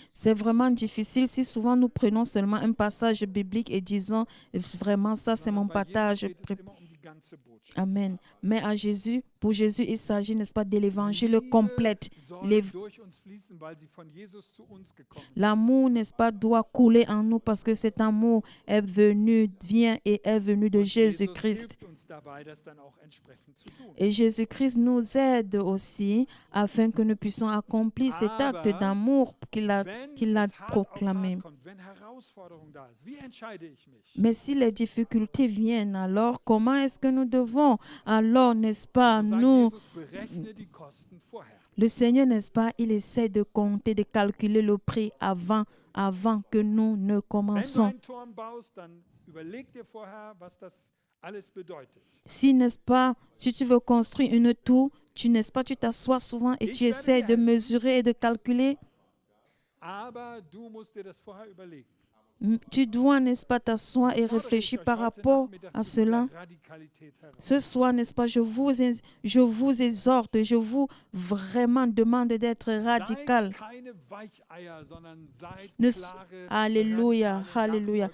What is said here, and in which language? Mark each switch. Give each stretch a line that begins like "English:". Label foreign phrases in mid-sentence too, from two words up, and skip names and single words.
French: C'est vraiment difficile si souvent nous prenons seulement un passage biblique et disons, vraiment, ça c'est mon
German: Sondern bei Jesus
French: partage.
German: geht es immer um die ganze Botschaft. Amen.
French: Mais pour Jésus, il s'agit, n'est-ce pas, de l'évangile complète.
German: Soll durch uns fließen, weil sie von Jesus zu uns gekommen ist.
French: L'amour, n'est-ce pas, doit couler en nous parce que cet amour vient et est venu de
German: Und Jesus
French: Jésus-Christ.
German: hilft uns dabei, das dann auch entsprechend zu tun.
French: Et Jésus-Christ nous aide aussi afin que nous puissions accomplir cet acte
German: Aber
French: d'amour qu'il a
German: Wenn es hart auf
French: proclamé.
German: hart kommt, wenn Herausforderung da ist, wie entscheide ich mich?
French: Mais si les difficultés viennent, alors comment est-ce que nous devons? Alors, n'est-ce pas,
German: So sagt
French: nous,
German: Jesus, berechne die Kosten vorher.
French: le Seigneur, n'est-ce pas, il essaie de compter, de calculer le prix avant que nous ne
German: Wenn du
French: commençons.
German: einen Turm baust, dann überleg dir vorher, was das alles bedeutet.
French: Si, n'est-ce pas, si tu veux construire une tour, n'est-ce pas, tu t'assois souvent et tu essaies de mesurer et de calculer.
German: Aber du musst dir das vorher überlegen.
French: Tu dois, n'est-ce pas, t'asseoir et réfléchir par rapport à cela. Ce soir, n'est-ce pas, je vous exhorte, je vous vraiment demande d'être radical. Alléluia, alléluia.